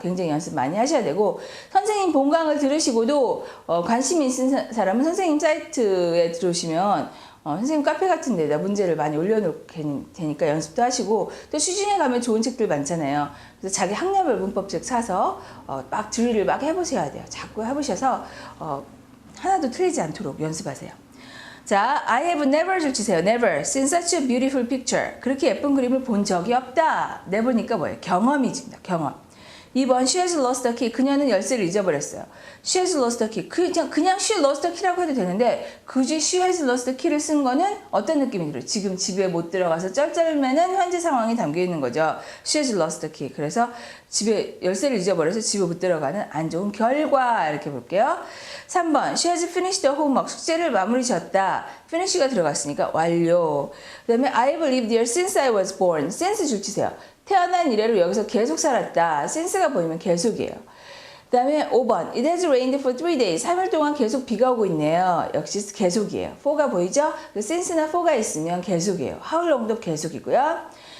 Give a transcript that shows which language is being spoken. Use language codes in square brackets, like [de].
[ko] 굉장히 연습 많이 하셔야 되고 선생님 본강을 들으시고도 관심이 있는 사람은 선생님 사이트에 들어오시면 선생님 카페 같은 데다 문제를 많이 올려놓을 테니까 연습도 하시고 또 시중에 가면 좋은 책들 많잖아요. 그래서 자기 학년별 문법책 사서 막 드릴을 막 해보셔야 돼요. 자꾸 해보셔서 하나도 틀리지 않도록 연습하세요. [en] 자, I have never [ko] 줄 치세요. [en] Never seen such a beautiful picture. [ko] 그렇게 예쁜 그림을 본 적이 없다. never니까 뭐예요? 경험이집니다. 경험. 2번 [en] she has lost the key. [ko] 그녀는 열쇠를 잊어버렸어요. [en] she has lost the key. [ko] 그냥 [en] she lost the key라고 [ko] 해도 되는데 굳이 [en] she has lost the key를 [ko] 쓴 거는 어떤 느낌이 들어요? 지금 집에 못 들어가서 쩔쩔매는 현재 상황이 담겨 있는 거죠. [en] she has lost the key. [ko] 그래서 집에 열쇠를 잊어버려서 집에 못 들어가는 안 좋은 결과 이렇게 볼게요. [en] 3번 she has finished the homework. [ko] 숙제를 마무리 지었다. finish가 들어갔으니까 완료. 그 다음에 [en] I have lived here since I was born. [ko] since 줄 치세요. 태어난 이래로 여기서 계속 살았다. since가 보이면 계속이에요. 그 다음에 [en] 5번 It has rained for 3 days. [ko] 3일 동안 계속 비가 오고 있네요. 역시 계속이에요. for가 보이죠? since나 for가 있으면 계속이에요. how long도 계속이고요.